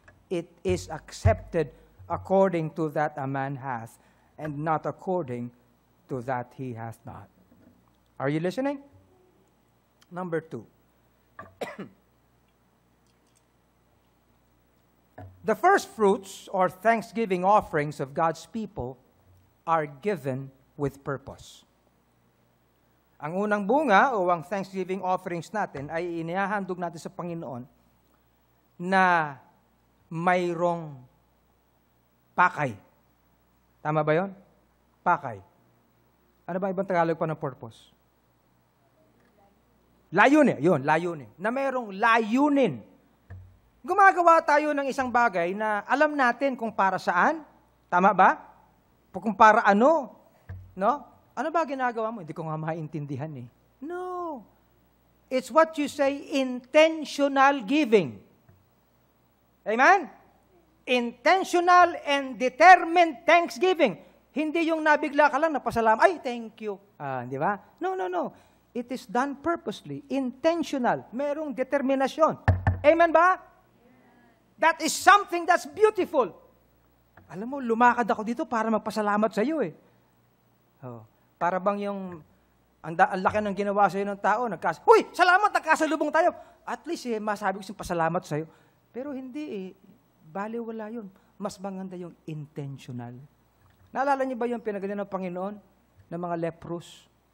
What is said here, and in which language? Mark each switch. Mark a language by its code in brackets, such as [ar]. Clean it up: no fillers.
[en] It is accepted according to that a man hath, and not according to that he hath not. Are you listening? Number 2. The first fruits or thanksgiving offerings of God's people are given with purpose. [tl] Ang unang bunga o ang thanksgiving offerings natin ay inihahandog natin sa Panginoon na mayroong pakay. Tama ba yon? Pakay. Ano ba ibang Tagalog pa ng purpose? Layunin. Yun, layunin. Na mayroong layunin. Gumagawa tayo ng isang bagay na alam natin kung para saan. Tama ba? Kung para ano. No? Ano ba ginagawa mo? Hindi ko nga maintindihan eh. No. [en] It's what you say, intentional giving. Amen? Intentional and determined thanksgiving. [tl] Hindi yung nabigla ka lang, napasalamat, ay, [en] thank you. [tl] Di ba? No. [en] It is done purposely, intentional. [tl] Merong determinasyon. Amen ba? [en] That is something that's beautiful. [tl] Alam mo, lumakad ako dito para magpasalamat sa iyo eh. Oh. Para bang yung, ang laki ng ginawa sa iyo ng tao, Uy, salamat, nagkasalubong tayo. At least masabi ko siyang pasalamat sa iyo. Pero hindi baliwala yun. Mas maganda yung intentional. Naalala niyo ba yung pinaganyan ng Panginoon ng mga leprous?